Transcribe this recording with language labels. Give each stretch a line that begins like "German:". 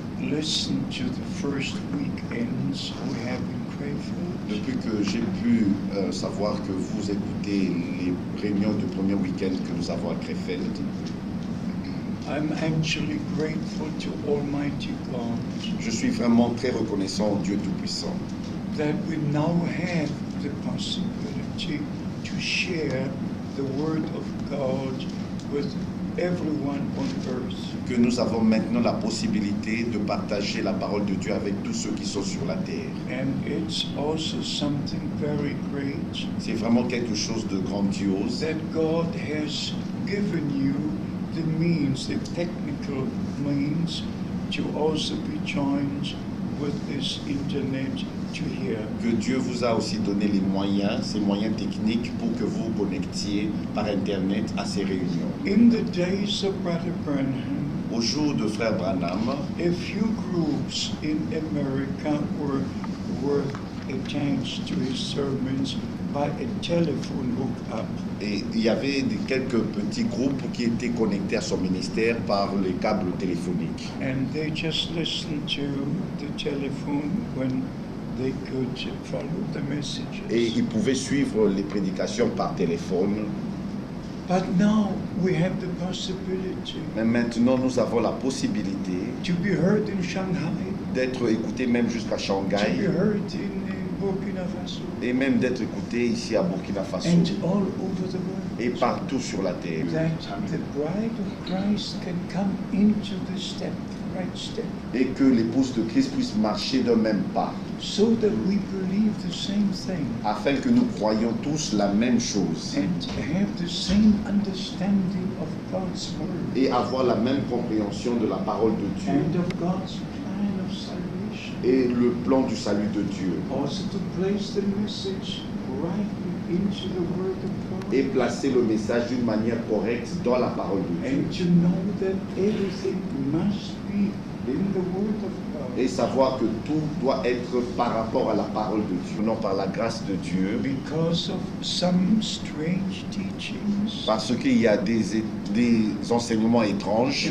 English: listened to the first weekends we have in Crayfield,
French: Depuis que j'ai pu savoir que vous écoutez les réunions du premier week-end que nous avons à Krefeld,
English: I'm actually grateful to Almighty God
French: je suis vraiment très reconnaissant au Dieu Tout-Puissant
English: that we now have the possibility to share the Word of God with everyone on earth.
French: que nous avons maintenant la possibilité de partager la parole de Dieu avec tous ceux qui sont sur la terre.
English: And it's also something very great
French: C'est vraiment quelque chose de grandiose
English: that God has given you the means, the technical means, to also be joined with this internet to hear.
French: que Dieu vous a aussi donné les moyens, ces moyens techniques pour que vous vous connectiez par Internet à ces réunions.
English: In the days of Brother Branham,
French: Au jour de Frère Branham,
English: a few groups in America were attached to his sermons by a telephone hookup.
French: et il y avait quelques petits groupes qui étaient connectés à son ministère par les câbles téléphoniques.
English: And they just listened to the telephone when they could follow the
French: Et
English: messages.
French: ils pouvaient suivre les prédications par téléphone.
English: But now we have the possibility
French: Mais maintenant, nous avons la possibilité
English: to be heard in Shanghai,
French: d'être écoutés même jusqu'à
English: to be
French: Shanghai
English: heard in Burkina Faso,
French: et même d'être écoutés ici à Burkina Faso
English: and all over the world.
French: et partout sur la terre.
English: That the bride of Christ can come into the step, the right step,
French: Et que l'épouse de Christ puisse marcher d'un même pas,
English: so that we believe the same thing
French: afin que nous croyions tous la même chose
English: and have the same understanding of God's word
French: et avoir la même compréhension de la parole de Dieu
English: and of God's plan of salvation.
French: et le plan du salut de Dieu,
English: Also to place the message rightly into the word of God.
French: et placer le message d'une manière correcte dans la parole de Dieu,
English: And to know that everything must be in the Word of God.
French: et savoir que tout doit être par rapport à la parole de Dieu, non par la grâce de Dieu,
English: Because of some strange teachings,
French: parce qu'il y a des enseignements étranges